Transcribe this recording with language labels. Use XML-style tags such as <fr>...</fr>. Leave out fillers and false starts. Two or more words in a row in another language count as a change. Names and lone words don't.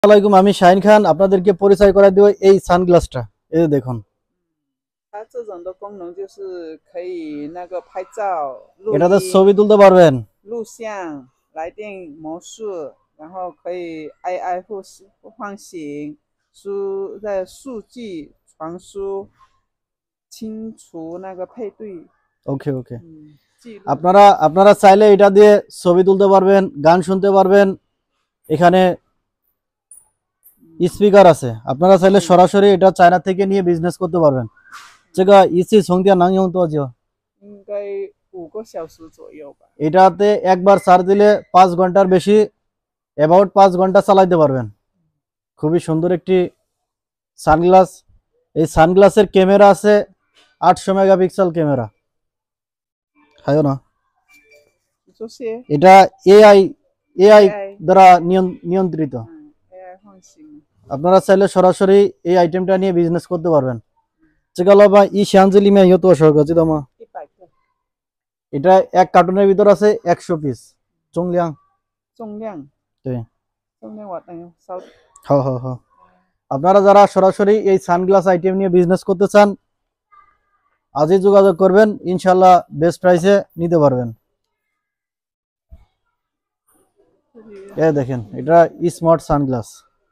<bn>আসসালামাইকুম, আমি শাহিন খান। আপনাদেরকে পরিচয় করে দেব এই সানগ্লাসটা। এই যে দেখুন,</bn> <zh>它这种的功能就是可以那个拍照、录</zh> <bn>এটাতে</bn> <zh>音、</zh> <bn>ছবি তুলতে পারবেন।</bn> <zh>录像、来电魔术，然后可以 AI 唤醒、在数据传输、清除那个配对，</zh> <bn>ওকে ওকে।</bn> <zh>记录。</zh> <bn>আপনারা আপনারা চাইলে এটা দিয়ে ছবি তুলতে পারবেন, গান শুনতে পারবেন। এখানে স্পিকার আছে, আপনারা চাইলে সরাসরি এটা চায়না থেকে নিয়ে বিজনেস করতে পারবেন।</bn> <zh>这个一次充电能用多久？应该5个小时左右吧。</zh> <bn>এটাতে একবার চার্জ দিলে 5 ঘন্টার বেশি, অ্যাবাউট 5 ঘন্টা চালাতে পারবেন। খুবই সুন্দর একটি সানগ্লাস। এই সানগ্লাসের ক্যামেরা আছে 800 মেগাপিক্সেল ক্যামেরা। হায়ো না,</bn> <zh>这些</zh> <bn>এটা এআই এআই AI দ্বারা নিয়ন্ত্রিত।</bn> <zh>AI 唤醒</zh> <bn>আপনারা চাইলে সরাসরি এই আইটেমটা নিয়ে বিজনেস করতে পারবেন।</bn> <zh>这个老板一箱子里面有多少个知道吗？ 100个，</zh> <bn>এটা এক কার্টুনের ভিতর আছে 100 পিস। 重量</bn> <zh>重量对，我等一下稍。</zh> <bn>হ্যাঁ হ্যাঁ হ্যাঁ। আপনারা যারা সরাসরি এই সানগ্লাস আইটেম নিয়ে বিজনেস করতে চান, আজই যোগাযোগ করবেন, ইনশাল্লাহ</bn> <en>best price</en> <bn>নিতে পারবেন। এই দেখেন, এটা স্মার্ট সানগ্লাস।</bn>